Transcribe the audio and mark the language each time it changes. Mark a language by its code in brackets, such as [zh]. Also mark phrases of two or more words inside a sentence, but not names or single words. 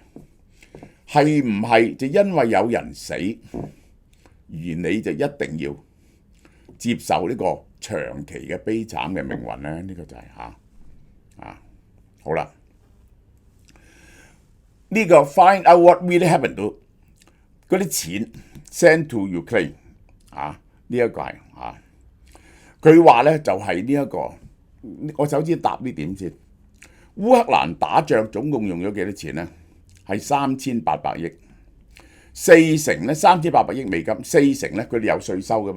[yue] 係唔係就因為有人死，而你就一定要接受呢個長期嘅悲慘嘅命運咧？呢個就係好啦。呢個 [en] find out what really happened to [yue] 嗰啲錢 [en] send to Ukraine [yue] 呢一個係佢話咧就係呢一個，我首先答呢點先。烏克蘭打仗總共用咗幾多錢咧？係3800億，4成咧3800億美金，4成咧佢哋有稅收噶嘛。